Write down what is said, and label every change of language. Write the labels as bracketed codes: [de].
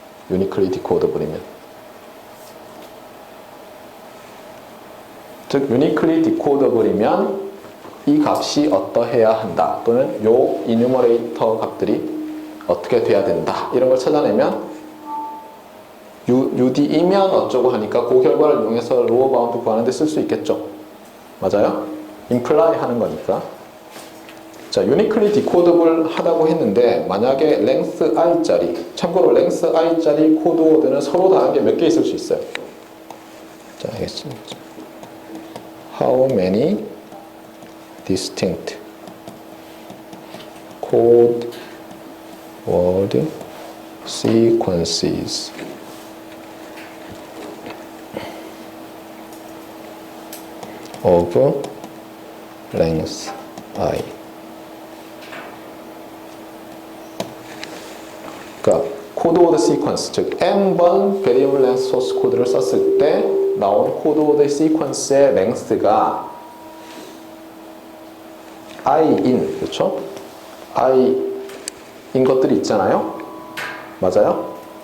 [ko] uniquely decodeable이면, 즉 uniquely decodeable이면 이 값이 어떠해야 한다, 또는 요 enumerator 값들이 어떻게 돼야 된다, 이런 걸 찾아내면 UD이면 어쩌고 하니까 그 결과를 이용해서 로어 바운드 구하는 데 쓸 수 있겠죠. 맞아요? imply 하는 거니까. 자, uniquely decodable 하다고 했는데 만약에 length i짜리, 참고로 length i짜리 코드워드는 서로 다른 게 몇 개 있을 수 있어요. 자, 알겠습니다. [en] How many distinct code word sequences of length I. [ko] 그러니까 코드워드 시퀀스, 즉 n번 variable length source 코드를 썼을 때 나온 코드워드 시퀀스의 length가 i인, 그렇죠? i인 것들이 있잖아요. 맞아요?